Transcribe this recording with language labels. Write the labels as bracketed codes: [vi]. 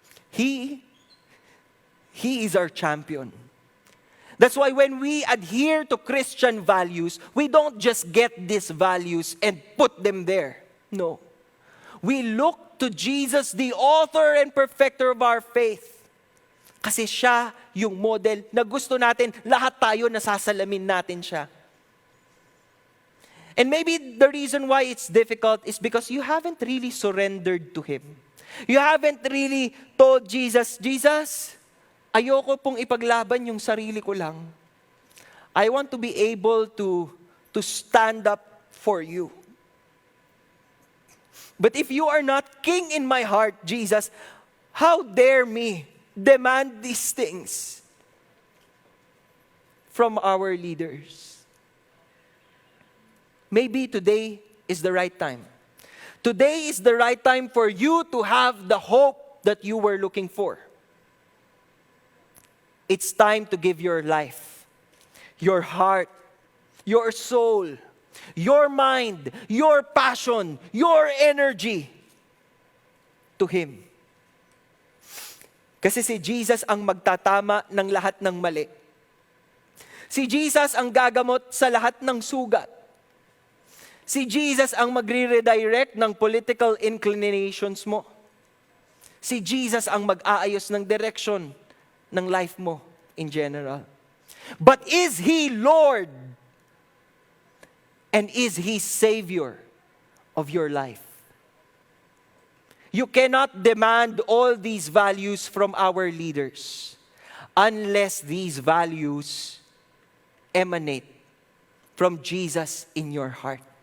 [en] He is our champion. That's why when we adhere to Christian values, we don't just get these values and put them there. No. We look to Jesus, the author and perfecter of our faith. [tl] Kasi siya yung model na gusto natin, lahat tayo nasasalamin natin siya. [en] And maybe the reason why it's difficult is because you haven't really surrendered to Him. You haven't really told Jesus, Jesus, [tl] ayoko pong ipaglaban yung sarili ko lang. [en] I want to be able to stand up for you. But if you are not king in my heart, Jesus, how dare me demand these things from our leaders? Maybe today is the right time. Today is the right time for you to have the hope that you were looking for. It's time to give your life, your heart, your soul, your mind, your passion, your energy to Him. [tl] Kasi si Jesus ang magtatama ng lahat ng mali. Si Jesus ang gagamot sa lahat ng sugat. Si Jesus ang magre-redirect ng political inclinations mo. Si Jesus ang mag-aayos ng direction ng life mo [en] in general. But is He Lord? And is He Savior of your life? You cannot demand all these values from our leaders unless these values emanate from Jesus in your heart.